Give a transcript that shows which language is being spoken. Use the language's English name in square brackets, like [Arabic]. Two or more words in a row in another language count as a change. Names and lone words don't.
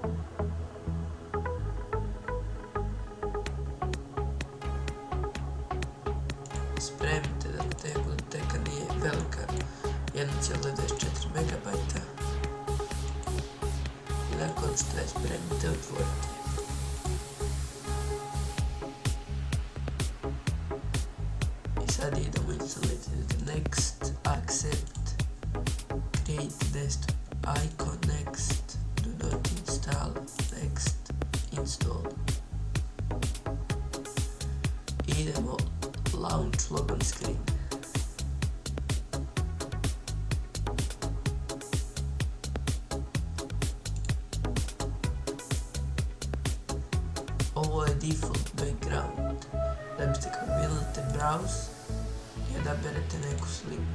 [Croatian] Spremite da biblioteka nije velika, 1,24 MB. I nakon što je spremite, otvorite. I sad idemo instalirati [English] next, accept, create desktop icon, next, do not install, next, install. [Croatian] Idemo [English] launch logon screen. [Croatian] Ovo je [English] default background. [Croatian] Da biste kad vidite browse i odaberete neku sliku.